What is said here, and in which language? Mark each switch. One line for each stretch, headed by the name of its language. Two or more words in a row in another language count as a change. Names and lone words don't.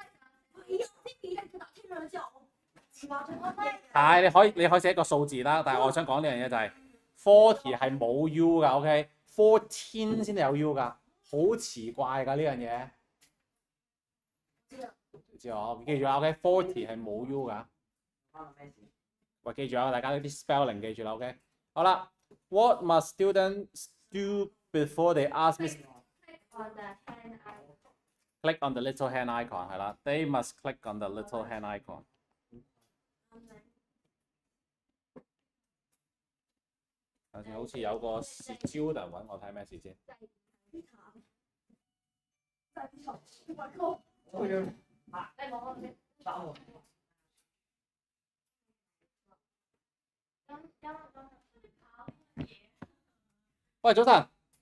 Cantonese: 係，你可以寫一個數字啦，但係我想講呢樣嘢就係40係冇 U 㗎 ，OK？14先有 U 㗎，好奇怪㗎呢樣嘢。知我記住啦 ，OK？40係冇 U 㗎。喂，記住啊，大家呢啲 spelling 記住啦 ，OK？
English: 好啦 ，What must students do before they ask Miss click on the little hand icon 係啦 ，They must click on the little hand icon。
Cantonese: 頭先好似有個 student 揾我睇咩事先。喂，早晨。